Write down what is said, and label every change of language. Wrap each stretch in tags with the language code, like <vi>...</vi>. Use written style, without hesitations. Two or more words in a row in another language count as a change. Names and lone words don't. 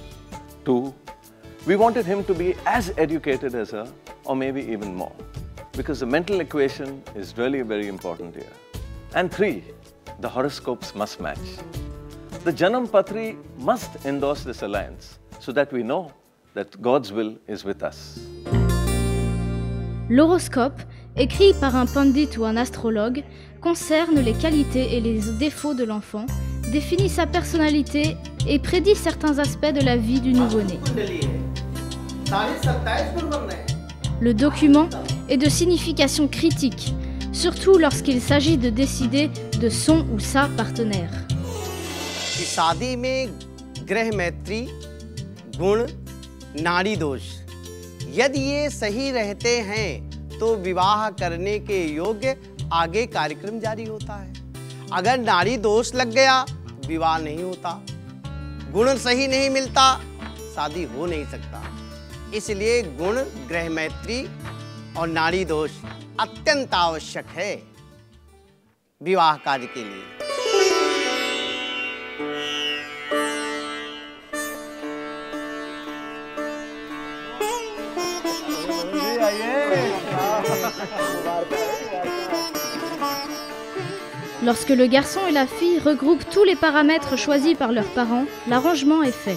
<en>2, we wanted him to be as educated as her, or maybe even more, because the mental equation is really very important here. And 3, the horoscopes must match. The</en> <hi>जन्म पत्री</hi> <en>must endorse this alliance so that we know that God's will is with us.</en> <fr>L'horoscope, écrit par un pandit ou un astrologue, concerne les qualités et les défauts de l'enfant, définit sa personnalité et prédit certains aspects de la vie du nouveau-né. Le document est de signification critique, surtout lorsqu'il s'agit de décider de son ou sa partenaire.</fr> <hi>शादी में ग्रह मैत्री गुण नाड़ी दोष यदि ये सही रहते हैं तो विवाह करने के योग्य आगे कार्यक्रम जारी होता है। अगर नाड़ी दोष लग गया विवाह नहीं होता, गुण सही नहीं मिलता शादी हो नहीं सकता। इसलिए गुण ग्रह मैत्री और नाड़ी दोष अत्यंत आवश्यक है विवाह कार्य के लिए।</hi> <fr>Lorsque le garçon et la fille regroupent tous les paramètres choisis par leurs parents, l'arrangement est fait.</fr>